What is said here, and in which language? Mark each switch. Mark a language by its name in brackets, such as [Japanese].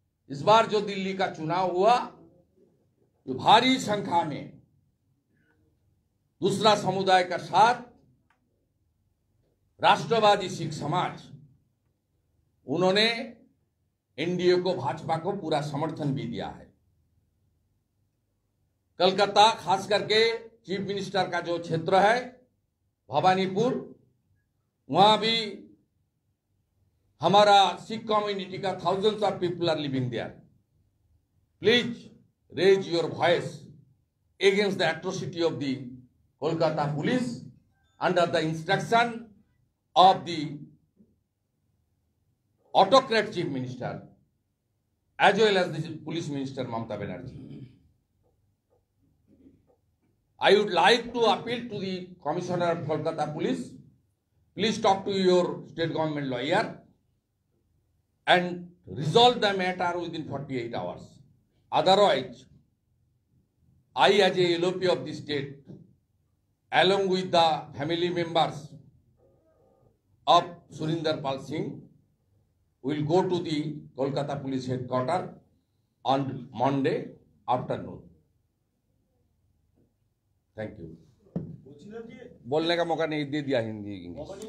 [Hindi] इस बार जो दिल्ली का चुनाव हुआ, जो भारी संख्या में दूसरा समुदाय का साथ राष्ट्रवादी सिख समाज, उन्होंने एनडीए को, भाजपा को पूरा समर्थन भी दिया है। कलकत्ता, खास करके चीफ मिनिस्टर का जो क्षेत्र है भवानीपुर, वहां भी हमारा सिख कम्युनिटी का [English] Thousands of people are living there. Please raise your voice against the atrocity of the Kolkata police under the instruction of the autocrat chief minister as well as the police minister Mamata Banerjee. I would like to appeal to the commissioner of Kolkata police. Please talk to your state government lawyer and resolve the matter within 48 hours. Otherwise, I as a LOP of the state, along with the family members of Surinder Pal Singh, will go to the Kolkata police headquarters on Monday afternoon. Thank you. [Hindi] बोलने का मौका नहीं दे दिया Hindi English.